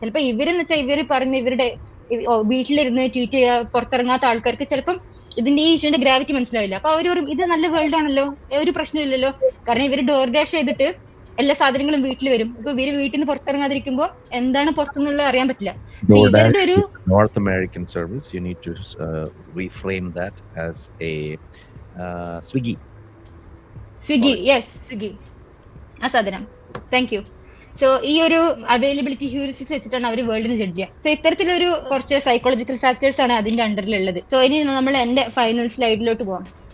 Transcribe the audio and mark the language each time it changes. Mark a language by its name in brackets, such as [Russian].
[Malayalam] ചിലപ്പോൾ ഇവരെന്ന് വെച്ചാൽ ഇവർ പറഞ്ഞ് ഇവരുടെ വീട്ടിലിരുന്ന് ട്വീറ്റ് ചെയ്യുക, പുറത്തിറങ്ങാത്ത ആൾക്കാർക്ക് ചിലപ്പം ഇതിന്റെ ഈ ഇഷ്യൂന്റെ ഗ്രാവിറ്റി മനസ്സിലാവില്ല. അപ്പൊ അവരൊരു ഇത് നല്ല വേൾഡ് ആണല്ലോ, ഒരു പ്രശ്നമില്ലല്ലോ, കാരണം ഇവർ ഡോർ ഡാഷ് ചെയ്തിട്ട് എല്ലാ സാധനങ്ങളും വീട്ടിൽ വരും. ഇപ്പൊ ഇവര് വീട്ടിൽ നിന്ന് പുറത്തിറങ്ങാതിരിക്കുമ്പോ എന്താണ് പുറത്തുനിന്നുള്ളത് അറിയാൻ പറ്റില്ല. ഇവരുടെ ഒരു [English] North American service, you need to reframe that as a Swiggy. [Malayalam] Yes Swiggy ആ സാധനം. [English] Thank you. [Malayalam] സോ ഈ ഒരു അവൈലബിലിറ്റി ഹ്യൂറിസ്റ്റിക്സ് വെച്ചിട്ടാണ് അവർ വേൾഡിനെ ജഡ്ജ് ചെയ്യുക. സോ ഇത്തരത്തിലൊരു കുറച്ച് സൈക്കോളജിക്കൽ ഫാക്ടേഴ്സ് ആണ് അതിന്റെ അണ്ടറിലുള്ളത്. സോ ഇനി നമ്മൾ എന്റെ ഫൈനൽ സ്ലൈഡിലോട്ട് പോവാം.